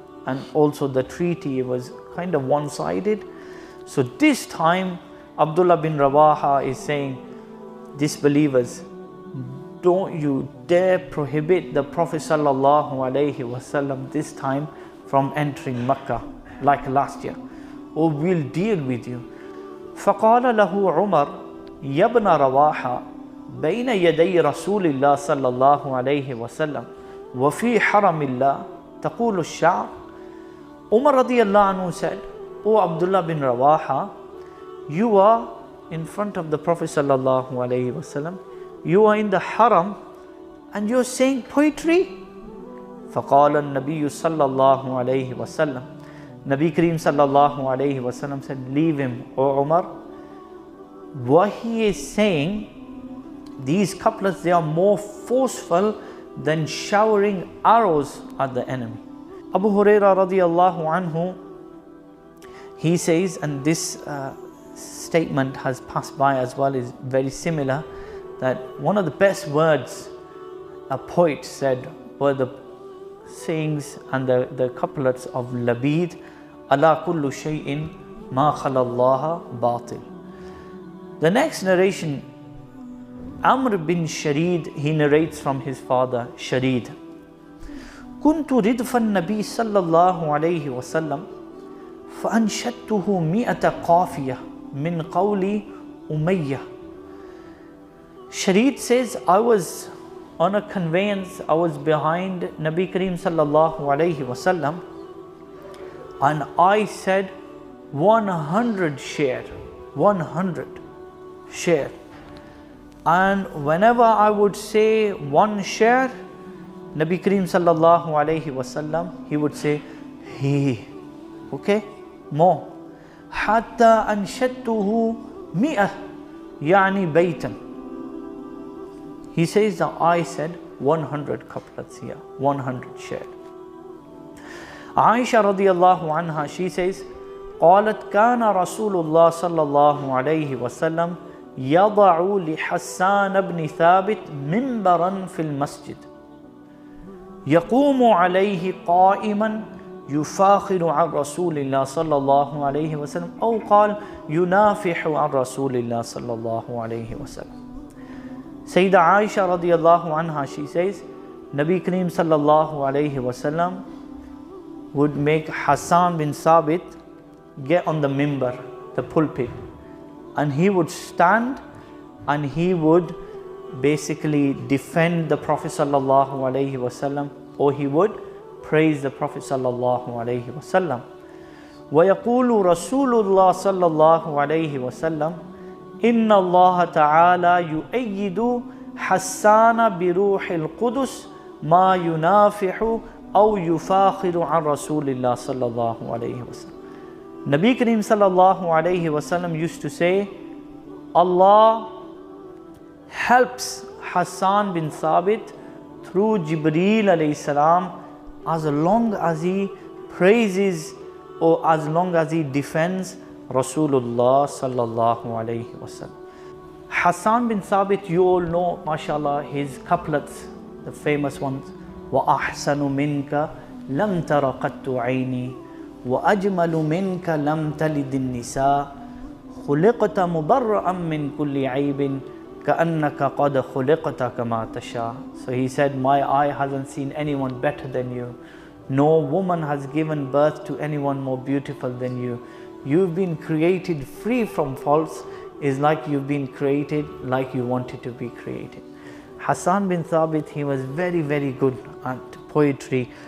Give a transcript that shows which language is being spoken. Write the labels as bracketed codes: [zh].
[en] And also the treaty was kind of one-sided. So this time, Abdullah bin Rawaha is saying, disbelievers, don't you dare prohibit the Prophet sallallahu alaihi wasallam this time from entering Makkah like last year, or we'll deal with you. [ar] فقال له عمر يا ابن رواحة بين يدي رسول الله صلى الله عليه وسلم وفي حرم الله تقول الشعر. [en] Umar radiyallahu anhu said, O Abdullah bin Rawaha, you are in front of the Prophet sallallahu alaihi wasallam, you are in the haram and you're saying poetry. [ar] فقال النبي صلى الله عليه وسلم, [en] Nabi Kareem sallallahu alayhi wasallam said, leave him, O Umar. What he is saying, these couplets, they are more forceful than showering arrows at the enemy. Abu Hurairah radiyallahu anhu, he says, and this statement has passed by as well, is very similar, that one of the best words a poet said were the sayings and the couplets of Labid, [ar] ala kullu shay'in ma khalallaha batil. [en] The next narration, Amr bin Sharid, he narrates from his father Sharid. [ar] كنت ردف النبي صلى الله عليه وسلم فأنشدته 100 قافية من قول أمية. [en] Sharid says, I was on a conveyance, I was behind Nabi Kareem sallallahu alayhi wasallam, and I said 100 share, 100 share. And whenever I would say one share, Nabi Kareem sallallahu alayhi wasallam, he would say, he. Okay? [ar] more. حتى أنشدته 100 يعني بيتا. [en] He says that I said 100 couplets here, 100 shared. Aisha radiallahu anha, she says, [ar] قالت كان رسول الله صلى الله عليه وسلم يضع لحسان بن ثابت منبرا في المسجد يقوم عليه قائما يفاخر عن رسول الله صلى الله عليه وسلم أو قال ينافح عن رسول الله صلى الله عليه وسلم. [en] Sayyida Aisha radiallahu anha, she says, Nabi Kareem sallallahu alayhi wasallam would make Hassan bin Sabit get on the mimbar, the pulpit, and he would stand and he would basically defend the Prophet sallallahu alayhi wasallam, or he would praise the Prophet sallallahu alayhi wasallam. [ar] ويقول رسول الله صلى الله عليه وسلم إن الله تعالى يؤيد حسان بروح القدس ما ينافح أو يفاخر عن رسول الله صلى الله عليه وسلم. [en] Nabi Kareem sallallahu alayhi wasallam used to say, Allah helps Hassan bin Sabit through Jibreel alayhi salam as long as he praises or as long as he defends Rasulullah sallallahu alayhi wasallam. Hassan bin Sabit, you all know, mashallah, his couplets, the famous ones. [ar] وَأَحْسَنُ مِنْكَ لَمْ تَرَ قَطُّ عَيْنِي وأجمل منك لم تلد النساء خلقت مبرأ من كل عيب كأنك قد خلقت كما تشاء. [en] So he said, my eye hasn't seen anyone better than you. No woman has given birth to anyone more beautiful than you. You've been created free from faults. Is like you've been created like you wanted to be created. Hassan bin Thabit, he was very, very good at poetry.